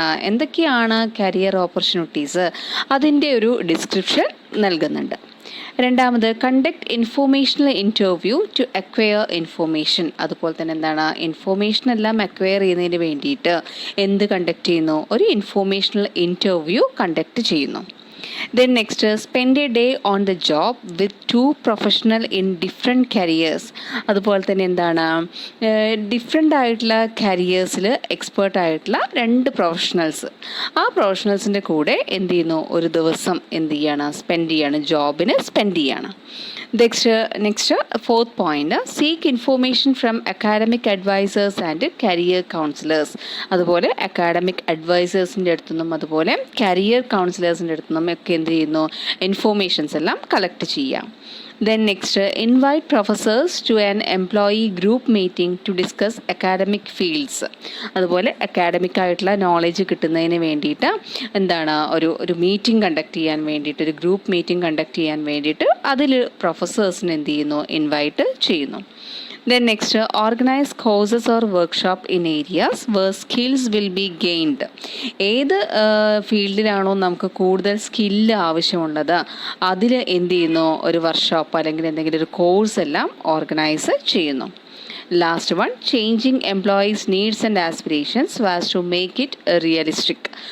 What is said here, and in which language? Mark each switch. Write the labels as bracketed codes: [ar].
[ml] എന്തൊക്കെയാണ് career opportunities, അതിൻ്റെ ഒരു ഡിസ്ക്രിപ്ഷൻ നൽകുന്നുണ്ട്. [en] രണ്ടാമത് conduct informational interview to acquire information. [ml] അതുപോലെ തന്നെ ഇൻഫോർമേഷൻ എല്ലാം അക്വയർ ചെയ്യുന്നതിന് വേണ്ടിയിട്ട് എന്ത് കണ്ടക്ട് ചെയ്യുന്നു, ഒരു ഇൻഫോർമേഷണൽ ഇൻ്റർവ്യൂ കണ്ടക്ട് ചെയ്യുന്നു. [en] Then next, spend a day on the job with two professional in different careers. [ml] അതുപോലെ തന്നെ ഡിഫറെൻ്റ് ആയിട്ടുള്ള കരിയേഴ്സിൽ എക്സ്പേർട്ട് ആയിട്ടുള്ള രണ്ട് പ്രൊഫഷണൽസ്, ആ പ്രൊഫഷണൽസിൻ്റെ കൂടെ എന്ത് ചെയ്യുന്നു, ഒരു ദിവസം എന്ത് ചെയ്യാണ്, സ്പെൻഡ് ചെയ്യാണ്, ജോബിന് സ്പെൻഡ് ചെയ്യാണ്. [en] Next fourth point, seek information from academic advisors and career counsellors. [ml] അതുപോലെ അക്കാഡമിക് അഡ്വൈസേഴ്സിൻ്റെ അടുത്തുനിന്നും അതുപോലെ കരിയർ കൗൺസിലേഴ്സിൻ്റെ അടുത്തുനിന്നും ഒക്കെ എന്ത് ചെയ്യുന്നു, ഇൻഫോർമേഷൻസ് എല്ലാം കളക്ട് ചെയ്യാം. [en] Then next, invite professors to an employee group meeting to discuss academic fields. [ml] അതുപോലെ അക്കാഡമിക് ആയിട്ടുള്ള നോളജ് കിട്ടുന്നതിന് വേണ്ടിയിട്ട് ഒരു മീറ്റിംഗ് കണ്ടക്ട് ചെയ്യാൻ വേണ്ടിയിട്ട്, ഒരു ഗ്രൂപ്പ് മീറ്റിംഗ് കണ്ടക്ട് ചെയ്യാൻ വേണ്ടിയിട്ട് അതിൽ പ്രൊഫസേഴ്സിന് എന്ത് ചെയ്യുന്നു, ഇൻവൈറ്റ് ചെയ്യുന്നു. [en] Then next, organize courses or workshop in areas where skills will be gained. [ml] ഏത് ഫീൽഡിലാണോ നമുക്ക് കൂടുതൽ സ്കില്ല് ആവശ്യമുള്ളത് അതിൽ എന്ത് ചെയ്യുന്നു, ഒരു വർക്ക്ഷോപ്പ് അല്ലെങ്കിൽ എന്തെങ്കിലും ഒരു കോഴ്സ് എല്ലാം ഓർഗനൈസ് ചെയ്യുന്നു. [en] Last one, changing employees needs and aspirations so as to make it realistic.